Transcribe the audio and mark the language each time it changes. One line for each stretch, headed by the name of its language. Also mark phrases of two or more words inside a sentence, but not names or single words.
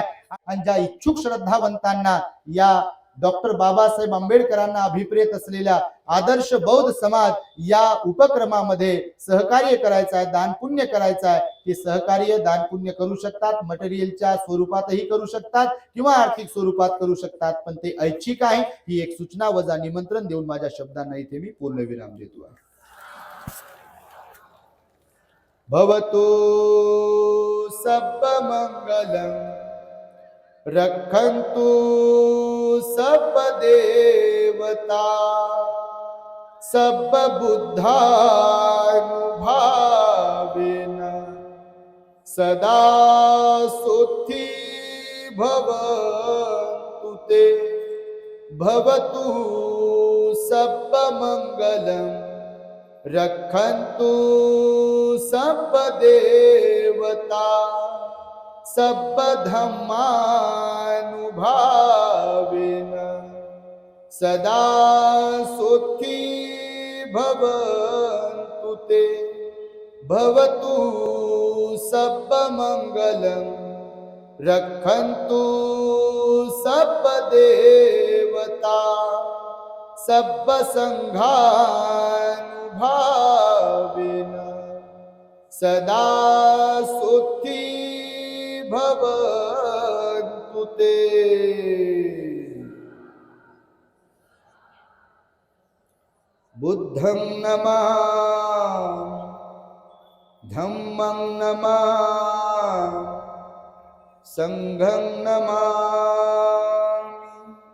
Marathi: आणि ज्या इच्छुक श्रद्धावंतांना या डॉक्टर बाबासाहेब आंबेडकरांना अभिप्रेत असलेल्या आदर्श बौद्ध समाज या उपक्रमामध्ये सहकार्य करायचं आहे, दान पुण्य करायचं आहे, ते सहकार्य दान पुण्य करू शकतात. मटेरियलच्या स्वरूपातही करू शकतात किंवा आर्थिक स्वरूपात करू शकतात, पण ते ऐच्छिक आहे. ही एक सूचना वजा निमंत्रण देऊन माझ्या शब्दांना इथे मी पूर्णविराम देतो आहे.
Pali: भवतु सब्ब मंगलम रक्षन्तु सब देवता सब बुद्धानुभावेन सदा सुखी भवन्तु ते. भवतु सब मंगलम रक्षन्तु सब देवता सब धम्मानुभावेन सदा सुखी भवन्तु ते. भवतु सब मंगलम रक्षन्तु सब देवता सब संघानुभावेन सदा सुखी भवन्तु ते. बुद्धं नमामि, धम्मं नमामि, संघं नमामि.